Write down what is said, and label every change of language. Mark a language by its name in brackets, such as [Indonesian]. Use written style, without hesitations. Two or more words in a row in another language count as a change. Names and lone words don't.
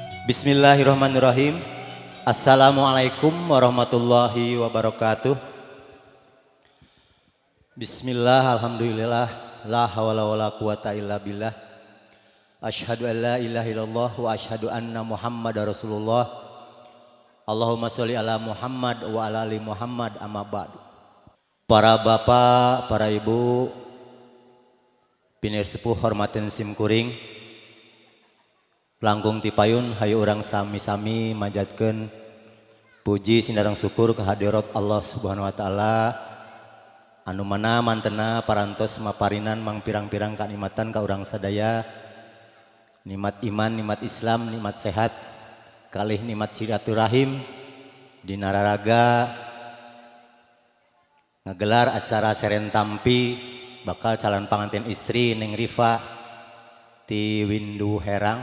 [Arabic] بسم الله الرحمن الرحيم. السلام عليكم ورحمة الله وبركاته. بسم الله، الحمد لله، لا حول ولا قوة إلا بالله. أشهد أن لا إله إلا الله وأشهد أن محمدا رسول الله. اللهم صل على محمد وعلى آل محمد، أما بعد. [Sundanese] Para bapak, para ibu, pinir sepuh hormatin simkuring, langkung tipayun hayu urang sami-sami majatkeun puji sindarang syukur kehadirat Allah [Arabic] سبحانه وتعالى [Sundanese] anu mana mantena parantos maparinan mang pirang-pirang kanikmatan ka urang sadaya, nikmat iman, nikmat Islam, nikmat sehat, kalih nikmat silaturahim dina raraga ngagelar acara serentampi bakal calon pangantin istri Neng Rifa ti Windu Herang.